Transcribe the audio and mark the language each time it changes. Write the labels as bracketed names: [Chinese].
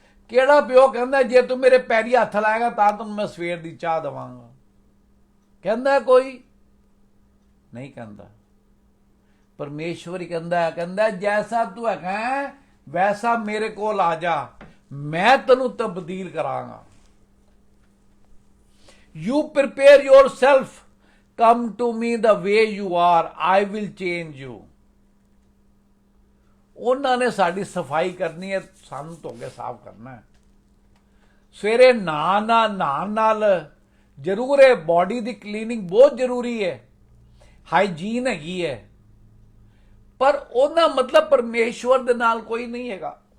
[Punjabi] ਕਿਹੜਾ ਪਿਓ ਕਹਿੰਦਾ ਜੇ ਤੂੰ ਮੇਰੇ ਪੈਰੀ ਹੱਥ ਲਾਏਗਾ ਤਾਂ ਤੈਨੂੰ ਮੈਂ ਸਵੇਰ ਦੀ ਚਾਹ ਦੇਵਾਂਗਾ। ਕਹਿੰਦਾ ਕੋਈ ਨਹੀਂ ਕਹਿੰਦਾ। ਪਰਮੇਸ਼ਵਰ ਹੀ ਕਹਿੰਦਾ ਜੈਸਾ ਤੂੰ ਹੈਗਾ ਵੈਸਾ ਮੇਰੇ ਕੋਲ ਆ ਜਾ, ਮੈਂ ਤੈਨੂੰ ਤਬਦੀਲ ਕਰਾਂਗਾ। [English] You prepare yourself, come to me the way you are, I will change you। [Punjabi] ਉਹਨਾਂ ਨੇ ਸਾਡੀ ਸਫਾਈ ਕਰਨੀ ਹੈ, ਸਾਨੂੰ ਧੋ ਕੇ ਸਾਫ਼ ਕਰਨਾ ਹੈ। ਸਵੇਰੇ ਨਹਾਉਣ ਨਾਲ ਜ਼ਰੂਰ ਹੈ, ਬਾਡੀ ਦੀ ਕਲੀਨਿੰਗ ਬਹੁਤ ਜ਼ਰੂਰੀ ਹੈ, ਹਾਈਜੀਨ ਹੈਗੀ ਹੈ, ਪਰ ਉਹਦਾ ਮਤਲਬ ਪਰਮੇਸ਼ਵਰ ਦੇ ਨਾਲ ਕੋਈ ਨਹੀਂ ਹੈਗਾ।